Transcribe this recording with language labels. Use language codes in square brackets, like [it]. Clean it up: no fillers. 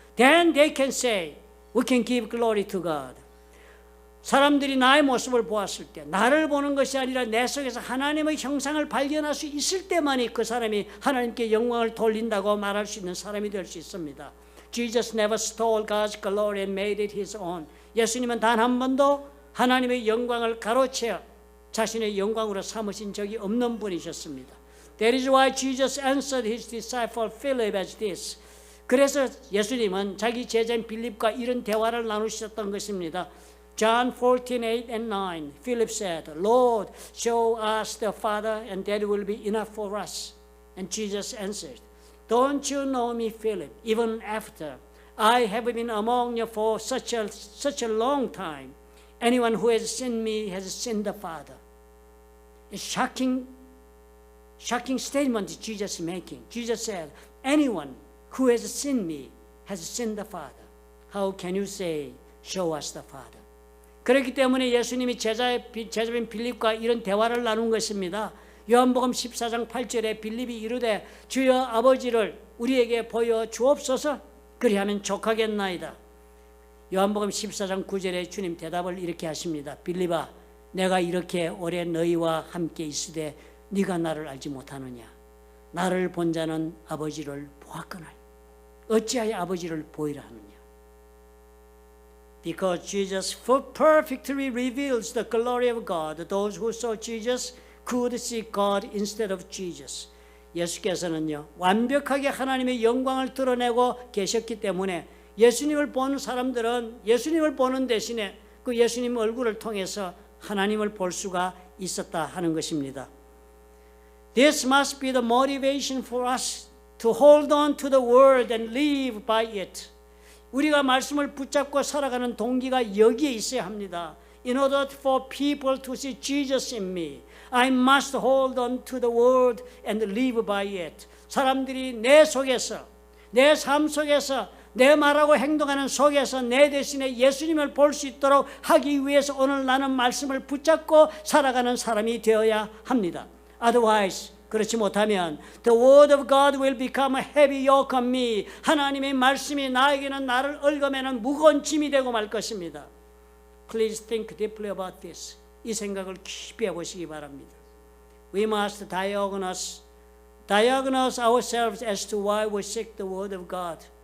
[en] Then they can say, we can give glory to God. [ko] 사람들이 나의 모습을 보았을 때 나를 보는 것이 아니라 내 속에서 하나님의 형상을 발견할 수 있을 때만이 그 사람이 하나님께 영광을 돌린다고 말할 수 있는 사람이 될 수 있습니다. [en] Jesus never stole God's glory and made it his own. [ko] 예수님은 단 한 번도 하나님의 영광을 가로채어 자신의 영광으로 삼으신 적이 없는 분이셨습니다. [en] That is why Jesus answered his disciple Philip as this. [ko] 그래서 예수님은 자기 제자인 빌립과 이런 대화를 나누셨던 것입니다. [en] John 14:8 and 9, Philip said, Lord, show us the Father, and that will be enough for us. And Jesus answered, Don't you know me, Philip, even after I have been among you for such a long time? Anyone who has seen me has seen the Father. A shocking statement Jesus is making. Jesus said, Anyone who has seen me has seen the Father. How can you say, show us the Father? [ko] 그렇기 때문에 예수님이 제자인 빌립과 이런 대화를 나눈 것입니다. 요한복음 14장 8절에 빌립이 이르되 주여 아버지를 우리에게 보여 주옵소서 그리하면 족하겠나이다. 요한복음 14장 9절에 주님 대답을 이렇게 하십니다. 빌립아 내가 이렇게 오래 너희와 함께 있으되 네가 나를 알지 못하느냐. 나를 본 자는 아버지를 보았거늘 어찌하여 아버지를 보이라 하느냐. [en] Because Jesus perfectly reveals the glory of God, those who saw Jesus could see God instead of Jesus. [ko] 예수께서는요 완벽하게 하나님의 영광을 드러내고 계셨기 때문에 예수님을 보는 사람들은 예수님을 보는 대신에 그 예수님 얼굴을 통해서 하나님을 볼 수가 있었다 하는 것입니다. [en] This must be the motivation for us to hold on to the word and live by it. [ko] 우리가 말씀을 붙잡고 살아가는 동기가 여기에 있어야 합니다. [en] In order for people to see Jesus in me, I must hold on to the word and live by it. [ko] 사람들이 내 속에서, 내 삶 속에서, 내 말하고 행동하는 속에서 내 대신에 예수님을 볼 수 있도록 하기 위해서 오늘 나는 말씀을 붙잡고 살아가는 사람이 되어야 합니다. [en] Otherwise, [ko] 그렇지 못하면 [en] the word of God will become a heavy yoke on me. [ko] 하나님의 말씀이 나에게는 나를 얽어매는 무거운 짐이 되고 말 것입니다. [en] Please think deeply about this. [ko] 이 생각을 깊이 해보시기 바랍니다. [en] We must diagnose ourselves as to why we seek the word of God.